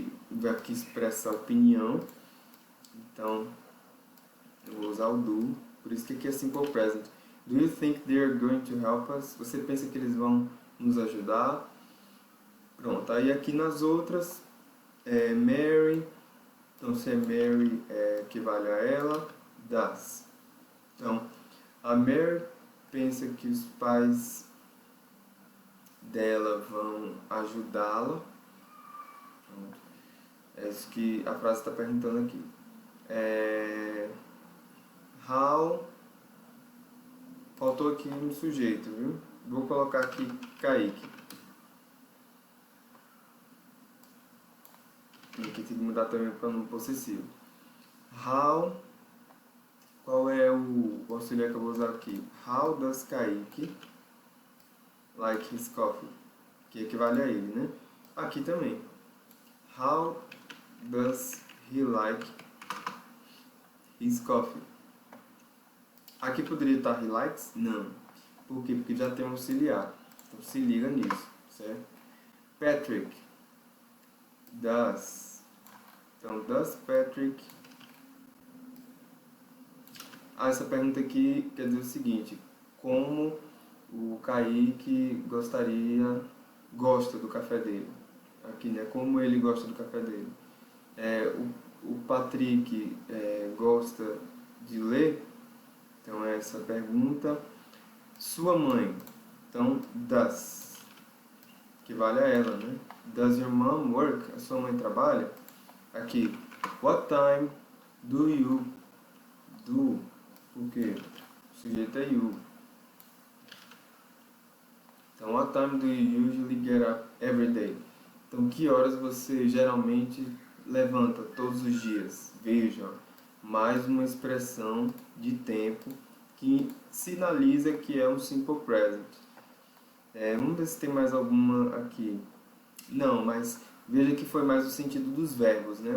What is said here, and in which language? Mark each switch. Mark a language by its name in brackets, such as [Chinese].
[Portuguese] o verbo que expressa opinião. Então, eu vou usar o do. Por isso que aqui é simple present. [English] Do you think they are going to help us? [Portuguese] Você pensa que eles vão nos ajudar? Pronto, aí aqui nas outras, Mary. Então, se é Mary, equivale a ela, does. Então, a Mary pensa que os pais dela vão ajudá-la. É isso que a frase está perguntando aqui. How. Faltou aqui um sujeito, viu? Vou colocar aqui Kaique. E aqui tem que mudar também o pronome possessivo. How. Qual é o auxiliar que eu vou usar aqui? [English] How does Kaique like his coffee? [Portuguese] Que equivale a ele, né? Aqui também. [English] How does he like his coffee? [Portuguese] Aqui poderia estar he likes? Não. Por quê? Porque já tem um auxiliar. Então se liga nisso, certo? [English] Patrick does. Então, does Patrick... [Portuguese] essa pergunta aqui quer dizer o seguinte: como o Kaique gosta do café dele? Aqui, né? Como ele gosta do café dele? O Patrick gosta de ler? Então, é essa pergunta. Sua mãe? Então, does. Que vale a ela, né? [English] Does your mom work? [Portuguese] A sua mãe trabalha? [English] Aqui. What time do you do? [Portuguese] Porque o sujeito é you. [English] Então, what time do you usually get up every day? [Portuguese] Então, que horas você geralmente levanta todos os dias? Veja, mais uma expressão de tempo que sinaliza que é um simple present. Vamos ver se tem mais alguma aqui. Não, mas veja que foi mais o sentido dos verbos, né?